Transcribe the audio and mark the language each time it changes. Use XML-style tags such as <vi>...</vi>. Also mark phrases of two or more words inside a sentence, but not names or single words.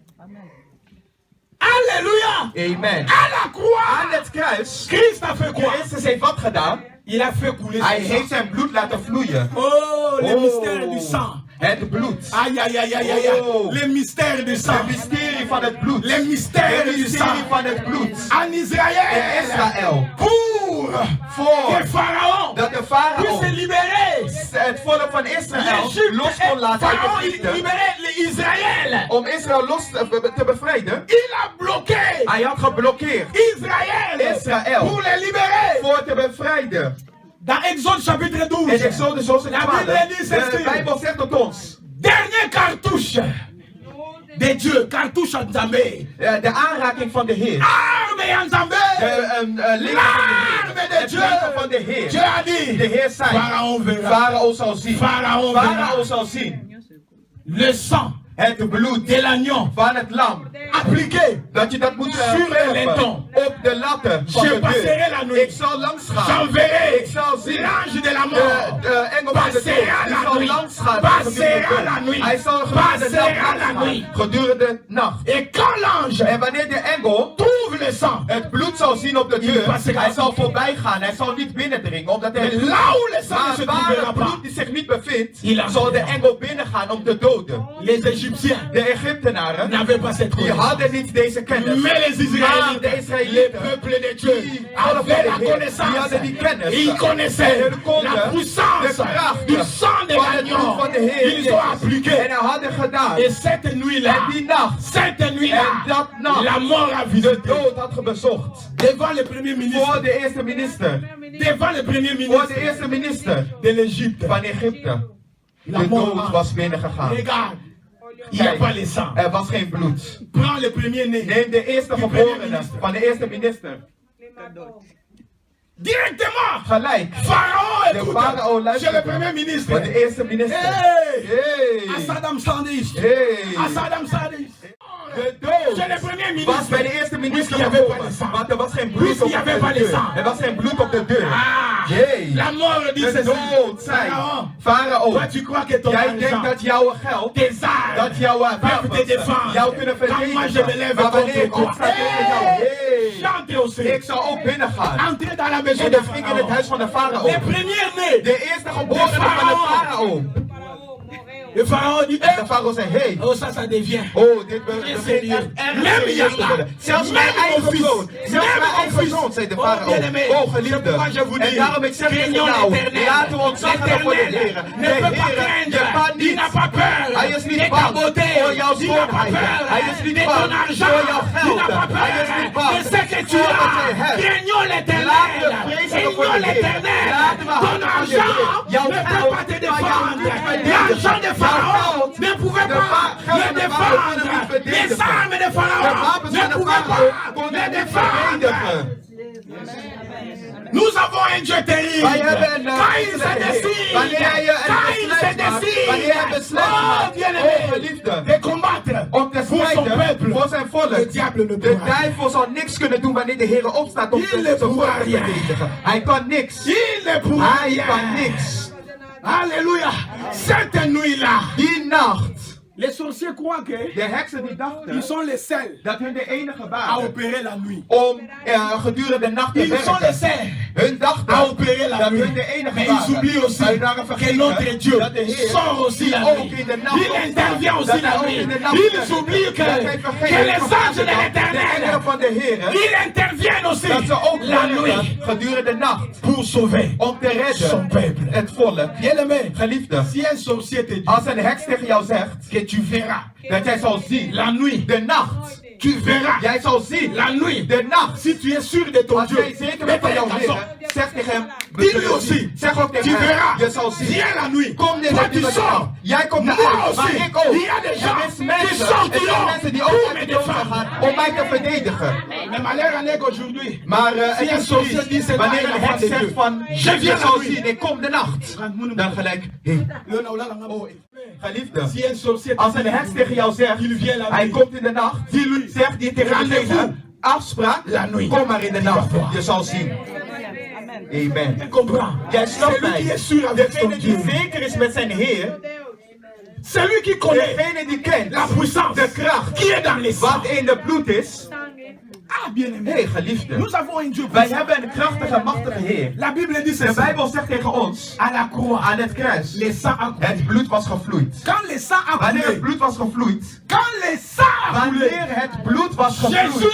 <fr>Alléluia! Amen. À la croix!</fr> <nl>Aan het kruis.</nl> <fr>Christ a fait quoi?</fr> <nl>Christus heeft wat gedaan?</nl> <fr>Il a fait couler</fr> <nl>Hij</nl> <fr>son</fr> <nl>heeft</nl> <fr>sang.</fr> <nl>zijn bloed laten vloeien.</nl> <fr>Oh, le Oh. mystère du sang.</fr> <nl>Het bloed. Aïe, aïe, aïe, aïe, aïe. Oh.</nl> <fr>Le mystère du</fr> <nl>Het</nl> <fr>sang.</fr> <nl>mysterie van het bloed.</nl> <fr>Le mystère</fr> <nl>Het</nl> <fr>du</fr> <nl>mysterie</nl> <fr>sang.</fr> <nl>van het bloed.</nl> <fr>En</fr> <nl>In</nl> <fr>Israël.</fr> <nl>Israël.</nl> <fr>Pour</fr> <nl>Voor</nl> <fr>que Pharaon</fr> <nl>dat de farao</nl> <fr>puisse libérer</fr> <nl>het volk van Israël</nl> <fr>l'Égypte.</fr> <nl>los kon laten uit</nl> <fr>Pharaon</fr> <nl>Egypte.</nl> <fr>libérait Israël.</fr> <nl>Om Israël los te bevrijden.</nl> <fr>Il a bloqué</fr> <nl>Hij had geblokkeerd</nl> <fr>Israël pour les libérer.</fr> <nl>voor te bevrijden.</nl> <fr>Dans Exode chapitre</fr> <nl>In</nl> <fr>12,</fr> <nl>Exodus hoofdstuk</nl> <fr>La</fr> <nl>12.</nl> <fr>Bible dit</fr> <nl>De</nl> <fr>ceci.</fr> <nl>Bijbel zegt tot ons.</nl> <fr>dernière cartouche de Dieu, cartouche en Zambé.</fr> <nl>De aanraking van de Heer.</nl> <fr>Arme en Zambé.</fr> <nl>De lichaam</nl> <fr>L'arme</fr> <nl>van de</nl> <fr>de</fr> <nl>Heer. Het</nl> <fr>Dieu.</fr> <nl>lichaam van de Heer.</nl> <fr>Dieu a dit,</fr> <nl>De Heer zei.</nl> <fr>Pharaon verra.</fr> <nl>Farao zal zien.</nl> <fr>Pharaon</fr> <nl>Farao</nl> <fr>verra.</fr> <nl>zal zien.</nl> <fr>Le sang</fr> <nl>Het bloed</nl> <fr>de l'agneau</fr> <nl>van het lam.</nl> <fr>appliqué.</fr> <nl>Dat je dat moet</nl> <fr>Sur les</fr> <nl>verven</nl> <fr>lintons.</fr> <nl>op de latten van</nl> <fr>Je</fr> <nl>de</nl> <fr>passerai</fr> <nl>deur.</nl> <fr>la nuit.</fr> <nl>Ik zal langs gaan.</nl> <fr>J'enverrai</fr> <nl>Ik zal zien.</nl> <fr>l'ange de la mort.</fr> <nl>De engel van de dood.</nl> <fr>Passera</fr> <nl>Die</nl> <fr>la</fr> <nl>zal</nl> <fr>nuit.</fr> <nl>langs gaan.</nl> <fr>Passera la nuit.</fr> <nl>Hij zal gedurende de</nl> <fr>Passera</fr> <nl>nacht</nl> <fr>la</fr> <nl>gaan.</nl> <fr>nuit.</fr> <nl>Gedurende de nacht.</nl> <fr>Et quand l'ange</fr> <nl>En wanneer de engel</nl> <fr>trouve le sang,</fr> <nl>het bloed zal zien op de deur,</nl> <fr>passera.</fr> <nl>hij zal voorbij gaan. Hij zal niet binnendringen, omdat hij</nl> <fr>là où le sang ne se</fr> <nl>maar waar</nl> <fr>trouvera</fr> <nl>het</nl> <fr>pas,</fr> <nl>bloed die zich niet bevindt,</nl> <fr>Il a-</fr> <nl>zal de engel binnengaan om te doden.</nl> <fr>Les Égyptiens</fr> <nl>De Egyptenaren,</nl> <fr>n'avaient pas cette</fr> <nl>die</nl> <fr>connaissance.</fr> <nl>hadden niet deze kennis.</nl> <fr>Mais les</fr> <nl>Maar de</nl> <fr>Israélites, les</fr> <nl>Israëlieten,</nl> <fr>peuples de Dieu,</fr> <nl>die</nl> <fr>avaient la</fr> <nl>die</nl> <fr>connaissance.</fr> <nl>hadden die kennis.</nl> <fr>Ils connaissaient</fr> <nl>En hun konden</nl> <fr>la puissance</fr> <nl>de kracht</nl> <fr>du sang de</fr> <nl>van het bloed</nl> <fr>l'agneau.</fr> <nl>van de Heer</nl> <fr>Ils ont</fr> <nl>Jezus.</nl> <fr>appliqué.</fr> <nl>En hij hadden gedaan.</nl> <fr>Et cette nuit-là,</fr> <nl>En die nacht,</nl> <fr>cette nuit-là,</fr> <nl>en dat nacht,</nl> <fr>la mort a</fr> <nl>de</nl> <fr>visité.</fr> <nl>dood had bezocht.</nl> <fr>Devant le premier ministre,</fr> <nl>Voor de eerste minister.</nl> <fr>devant le premier</fr> <nl>Voor</nl> <fr>ministre</fr> <nl>de eerste minister</nl> <fr>de l'Égypte.</fr> <nl>van Egypte.</nl> <fr>La</fr> <nl>De</nl> <fr>mort</fr> <nl>dood was binnengegaan.</nl> <fr>Regarde, il n'y a pas le sang.</fr> <nl>Er was geen bloed.</nl> <fr>Prends le premier né.</fr> <nl>Neem de eerste geborene van de eerste minister.</nl> <fr>Directement.</fr> <nl>Gelijk.</nl> <fr>Pharaon</fr> <nl>De</nl> <fr>écoute.</fr> <nl>farao</nl> <fr>C'est le</fr> <nl>luisterde.</nl> <fr>premier ministre.</fr> <nl>Voor de eerste minister. Hey! Hey!</nl> <fr>À Saddam Sandwich. Hey! À Saddam Sandwich.</fr> <nl>De dood</nl> <fr>C'est le premier</fr> <nl>was bij</nl> <fr>ministre.</fr> <nl>de eerste minister</nl> <fr>Puisqu'il y avait pas</fr> <nl>gekomen.</nl> <fr>de sang.</fr> <nl>Want er was geen bloed</nl> <fr>Puisqu'il</fr> <nl>op</nl> <fr>y avait pas</fr> <nl>de</nl> <fr>de</fr> <nl>deur.</nl> <fr>sang.</fr> <nl>Er was geen bloed op de deur. Ah! Jee.</nl> <fr>La mort dit</fr> <nl>De</nl> <fr>ceci.</fr> <nl>dood zei.</nl> <fr>Pharaon,</fr> <nl>Farao.</nl> <fr>toi tu crois que ton</fr> <nl>Jij</nl> <fr>argent,</fr> <nl>denkt dat jouw geld,</nl> <fr>tes armes,</fr> <nl>dat jouw</nl> <fr>peuvent te</fr> <nl>wapens</nl> <fr>défendre.</fr> <nl>jou kunnen</nl> <fr>Quand moi je me</fr> <nl>verdedigen.</nl> <fr>lève</fr> <nl>Maar wanneer</nl> <fr>contre</fr> <nl>ik</nl> <fr>toi,</fr> <nl>opsta tegen jou, hey,</nl> <fr>chante aussi.</fr> <nl>ik zal ook binnengaan.</nl> <fr>Entrez dans la maison</fr> <nl>En de dan ging in het</nl> <fr>Pharaon.</fr> <nl>huis van de farao.</nl> <fr>Les premiers nés.</fr> <nl>De eerste geborene van de farao.</nl> <fr>Le Pharaon dit,</fr> <nl>En de farao zei, hey,</nl> <fr>oh ça devient.</fr> <nl>oh, dit begint echt erg</nl> <fr>Même</fr> <nl>serieus te Yalla. worden. Zelfs</nl> <fr>Même</fr> <nl>mijn eigen</nl> <fr>mon fils.</fr> <nl>zoon, zelfs</nl> <fr>Même</fr> <nl>mijn</nl> <fr>mon</fr> <nl>eigen</nl> <fr>fils.</fr> <nl>zoon, zei de Oh, farao.</nl> <fr>bien-aimé.</fr> <nl>Oh, geliefde.</nl> <fr>C'est pourquoi je vous</fr> <nl>En</nl> <fr>dis,</fr> <nl>daarom ik zeg tegen</nl> <fr>craignons</fr> <nl>jou,</nl> <fr>l'Éternel.</fr> <nl>laten we ontzag hebben voor de Heer.</nl> <fr>L'Éternel</fr> <nl>De</nl> <fr>ne peut pas</fr> <nl>Heer, je</nl> <fr>craindre.</fr> <nl>kan</nl> <fr>Il n'a</fr> <nl>niet.</nl> <fr>pas peur</fr> <nl>Hij is</nl> <fr>de</fr> <nl>niet</nl> <fr>ta</fr> <nl>bang</nl> <fr>beauté.</fr> <nl>voor jouw</nl> <fr>Il n'a pas</fr> <nl>schoonheid.</nl> <fr>peur</fr> <nl>Hij is niet</nl> <fr>de</fr> <nl>bang</nl> <fr>ton argent.</fr> <nl>voor jouw</nl> <fr>Il</fr> <nl>geld.</nl> <fr>n'a pas</fr> <nl>Hij is niet</nl> <fr>peur</fr> <nl>bang</nl> <fr>de ce que tu</fr> <nl>voor wat jij</nl> <fr>as.</fr> <nl>hebt.</nl> <fr>Craignons l'Éternel.</fr> <nl>Laten we vrezen voor</nl> <fr>Craignons</fr> <nl>de Heer.</nl> <fr>l'Éternel.</fr> <nl>Laten we</nl> <fr>Ton</fr> <nl>houden van de</nl> <fr>argent</fr> <nl>Heer. Jouw</nl> <fr>ne</fr> <nl>geld</nl> <fr>peut pas te</fr> <nl>kan jou</nl> <fr>défendre.</fr> <nl>niet verdedigen.</nl> <fr>L'argent de</fr> <nl>Jouw</nl> <fr>Pharaon</fr> <nl>geld,</nl> <fr>ne pouvait</fr> <nl>de</nl> <fr>pas</fr> <nl>geld</nl> <fr>le</fr> <nl>van de Farao kunnen</nl> <fr>défendre.</fr> <nl>niet verdedigen.</nl> <fr>Les armes de</fr> <nl>De</nl> <fr>Pharaon</fr> <nl>wapens</nl> <fr>ne</fr> <nl>van de</nl> <fr>pouvaient</fr> <nl>farao</nl> <fr>pas</fr> <nl>konden</nl> <fr>le</fr> <nl>niet</nl> <fr>défendre.</fr> <nl>verdedigen.</nl> <fr>Nous avons un Dieu terrible.</fr> <nl>Wij hebben een</nl> <fr>Quand il se</fr> <nl>Heer.</nl> <fr>décide,</fr> <nl>Wanneer hij</nl> <fr>quand</fr> <nl>een</nl> <fr>il</fr> <nl>besluit</nl> <fr>se</fr> <nl>maakt,</nl> <fr>décide,</fr> <nl>wanneer hij besluit oh maakt,</nl> <fr>bien-aimé,</fr> <nl>oh geliefde,</nl> <fr>de combattre</fr> <nl>om te</nl> <fr>pour son</fr> <nl>strijden</nl> <fr>peuple,</fr> <nl>voor zijn volk.</nl> <fr>le diable ne</fr> <nl>De</nl> <fr>pourra rien.</fr> <nl>duivel zal niks kunnen doen wanneer de Heer opstaat om</nl> <fr>Il</fr> <nl>zijn</nl> <fr>ne</fr> <nl>volk</nl> <fr>pourra</fr> <nl>te</nl> <fr>rien.</fr> <nl>verdedigen. Hij kan niks.</nl> <fr>Il ne pourra</fr> <nl>Hij</nl> <fr>rien.</fr> <nl>kan niks.</nl> <fr>Alléluia. Cette nuit-là,</fr> <nl>Die nacht,</nl> <fr>les sorciers croient que</fr> <nl>de heksen die dachten</nl> <fr>ils sont les seuls</fr> <nl>dat hun de enige</nl> <fr>à</fr> <nl>waren</nl> <fr>opérer la nuit.</fr> <nl>om gedurende de nacht te</nl> <fr>Ils sont les</fr> <nl>werken.</nl> <fr>seuls</fr> <nl>Hun dachten</nl> <fr>à opérer la</fr> <nl>dat</nl> <fr>nuit.</fr> <nl>hun de enige</nl> <fr>Mais</fr> <nl>waren.</nl> <fr>ils oublient aussi</fr> <nl>Maar hun waren</nl> <fr>que</fr> <nl>vergeten</nl> <fr>notre Dieu</fr> <nl>dat de Heer</nl> <fr>sort aussi la</fr> <nl>ook</nl> <fr>nuit.</fr> <nl>in de nacht</nl> <fr>Il</fr> <nl>opstaat.</nl> <fr>intervient aussi</fr> <nl>Dat hij</nl> <fr>la</fr> <nl>ook</nl> <fr>nuit.</fr> <nl>in de nacht</nl> <fr>Ils</fr> <nl>werkt.</nl> <fr>oublient</fr> <nl>Dat hij</nl> <fr>que</fr> <nl>vergeet</nl> <fr>les</fr> <nl>dat</nl> <fr>anges de</fr> <nl>de engelen</nl> <fr>l'éternel,</fr> <nl>van de Heer,</nl> <fr>ils interviennent aussi</fr> <nl>dat ze ook</nl> <fr>la</fr> <nl>werken</nl> <fr>nuit</fr> <nl>gedurende de nacht</nl> <fr>pour sauver</fr> <nl>om te</nl> <fr>son</fr> <nl>redden</nl> <fr>peuple.</fr> <nl>het volk.</nl> <fr>Bien-aimé,</fr> <nl>Geliefde,</nl> <fr>si un sorcier te dit</fr> <nl>als een heks tegen jou zegt</nl> <fr>que tu verras</fr> <nl>dat jij zal zien</nl> <fr>la nuit,</fr> <nl>de nacht,</nl> <fr>tu verras</fr> <nl>jij zal zien</nl> <fr>la nuit.</fr> <nl>de nacht.</nl> <fr>Si tu es sûr de ton</fr> <nl>Als</nl> <fr>Dieu,</fr> <nl>jij zeker bent van jouw Heer, zeg tegen hem, we</nl> <fr>dis-lui</fr> <nl>zullen</nl> <fr>aussi,</fr> <nl>zien. Zeg ook</nl> <fr>tu</fr> <nl>tegen hem,</nl> <fr>verras,</fr> <nl>je zal zien.</nl> <fr>viens la nuit.</fr> <nl>Kom dit</nl> <fr>Toi, tu</fr> <nl>met</nl> <fr>sors.</fr> <nl>jou. Jij komt</nl> <fr>Moi</fr> <nl>eruit,</nl> <fr>aussi.</fr> <nl>maar ik ook.</nl> <fr>Il y a des gens</fr> <nl>Er is</nl> <fr>qui</fr> <nl>mensen,</nl> <fr>sortent</fr> <nl>er zijn mensen die ook</nl> <fr>pour</fr> <nl>uit</nl> <fr>me</fr> <nl>de dood</nl> <fr>défendre.</fr> <nl>gaan om mij te verdedigen.</nl> <fr>Mais malheur en est qu'aujourd'hui,</fr> <nl>Maar</nl> <fr>Si</fr> <nl>het een is</nl> <fr>sorcier</fr> <nl>triest.</nl> <fr>dit, c'est</fr> <nl>Wanneer daar een in heks de zegt</nl> <fr>Dieu.</fr> <nl>van,</nl> <fr>Je</fr> <nl>je</nl> <fr>viens</fr> <nl>zal</nl> <fr>la nuit.</fr> <nl>zien, ik kom de nacht. Dan gelijk, hé, geliefde,</nl> <fr>si un sorcier</fr> <nl>als een heks tegen jou zegt,</nl> <fr>il vient la</fr> <nl>hij</nl> <fr>nuit,</fr> <nl>komt in de nacht,</nl> <fr>dis-lui,</fr> <nl>zeg die tegen</nl> <fr>Rendez-vous.</fr> <nl>diegene, afspraak,</nl> <fr>La nuit.</fr> <nl>kom maar in de nacht,</nl> <fr>Tu vas voir.</fr> <nl>je zal zien.</nl> <fr>Amen. tu comprends?</fr> <nl>Jij snapt</nl> <fr>Celui qui</fr> <nl>mij.</nl> <fr>est sûr avec son</fr> <nl>Degene die</nl> <fr>Dieu,</fr> <nl>zeker is met zijn Heer,</nl> <fr>celui qui connaît</fr> <nl>degene die kent</nl> <fr>la puissance</fr> <nl>de kracht</nl> <fr>qui est dans les sangs.</fr> <nl>wat in de bloed is.</nl> <fr>Ah, bien-aimé,</fr> <nl>Hé, geliefde,</nl> <fr>nous avons un Dieu</fr> <nl>wij</nl> <fr>puissant.</fr> <nl>hebben een krachtige, machtige Heer.</nl> <fr>La Bible dit</fr> <nl>De</nl> <fr>ceci,</fr> <nl>Bijbel zegt tegen ons,</nl> <fr>à la croix,</fr> <nl>aan het kruis,</nl> <fr>les sangs a coulé.</fr> <nl>het bloed was gevloeid.</nl> <fr>Quand les sangs a</fr> <nl>Wanneer het</nl> <fr>coulé,</fr> <nl>bloed was gevloeid,</nl> <fr>quand les sangs a</fr> <nl>wanneer</nl> <fr>coulé,</fr> <nl>het bloed was</nl> <fr>Jésus</fr> <nl>gevloeid,</nl>